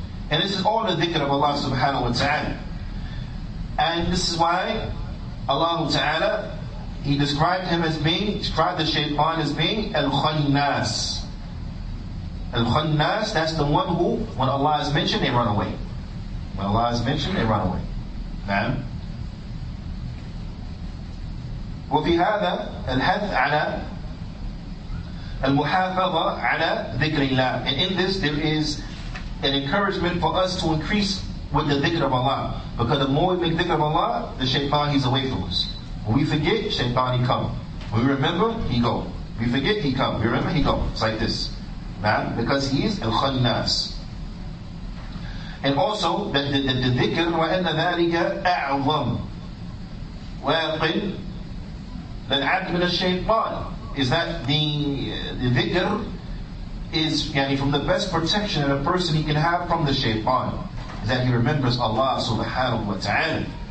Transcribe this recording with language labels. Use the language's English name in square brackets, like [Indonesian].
[English] And this is all the dhikr of Allah subhanahu wa ta'ala. And this is why Allah ta'ala, He described the shaitan as being al-khannas. Al-khannas, that's the one who, when Allah is mentioned, they run away. When Allah is mentioned, they run away. [Arabic] Na'am. وفي هذا الحث على المحافظة على ذكر الله. [English] And in this there is an encouragement for us to increase with the dhikr of Allah. Because the more we make dhikr of Allah, the shaitan, he's away from us. When we forget, shaitan, he come. When we remember, he go. We forget, he come. We remember, he go. It's like this. Because he is al-khannas. And also, the dhikr, [Arabic] وَأَنَّ ذَلِكَ أَعْظَمُ وَيَقِلْ لَلْعَبْدِ مِنَ الشَّيْطَانِ, [English] is that the dhikr is from the best protection that a person he can have from the shaitan, is that he remembers Allah subhanahu wa ta'ala.